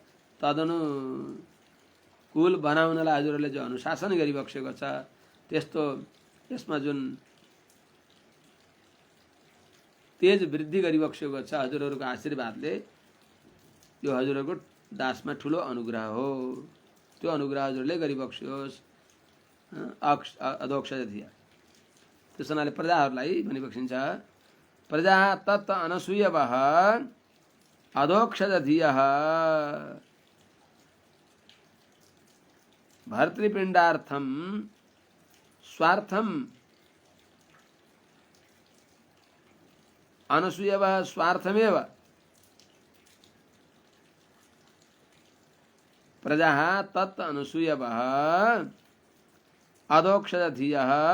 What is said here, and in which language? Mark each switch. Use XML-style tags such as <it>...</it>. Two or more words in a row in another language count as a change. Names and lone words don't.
<ne>तदनुकूल बनाउनलाई हजुरहरूले जो अनुशासन गरिबक्सेको छ, त्यस्तो यसमा जुन तेज वृद्धि गरिबक्सेको छ हजुरहरूको आशीर्वादले, यो हजुरहरूको दासमा ठुलो अनुग्रह हो। त्यो अनुग्रह हजुरले गरिबक्सियोस्।</ne> <sa>अधोक्षज धिया,</sa> <ne>त्यस हुनाले प्रजाहरूलाई भनिबक्सिन्छ,</ne> <sa>प्रजा तत् अनसूयवः अधोक्षज धियः भर्तृपिण्डार्थं स्वार्थम अनसूयवः स्वार्थमेव प्रजा तत् अनसूयवः अधोक्षज धियः</sa>